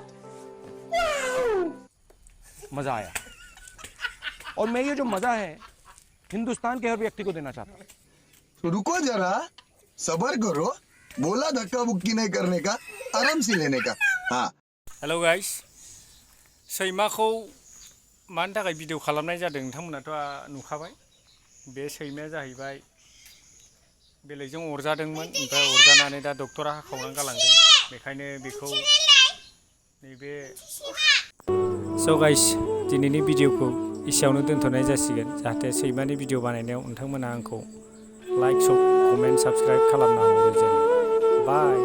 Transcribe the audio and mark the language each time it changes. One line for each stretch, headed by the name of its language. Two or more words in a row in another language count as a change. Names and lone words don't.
English: Wow!
Hindi: मजा आया और मैं ये जो मजा है हिंदुस्तान के हर व्यक्ति को देना चाहता हूँ रुको जरा सबर करो बोला धक्का बुक्की नहीं करने का आराम से लेने का हाँ
English: hello guys
Bodo: सैमाखौ मानि थाखाय भिडिअ खालामनाय जादों नोंथांमोनाथ' नुखाबाय बे सैमाया जाहैबाय बेलेगजों अरजादोंमोन ओमफ्राय अरजानानै दा डक्टरा हाखावनानै गालांदों बेखायनो बेखौ नैबे स' गाइस दिनैनि भिडिअखौ एसेयावनो दोनथ'नाय जासिगोन जाहाथे सैमानि भिडिअ बानायनायाव नोंथांमोना आंखौ
English: like comment subscribe
Bodo: खालामना हरो जेन बाय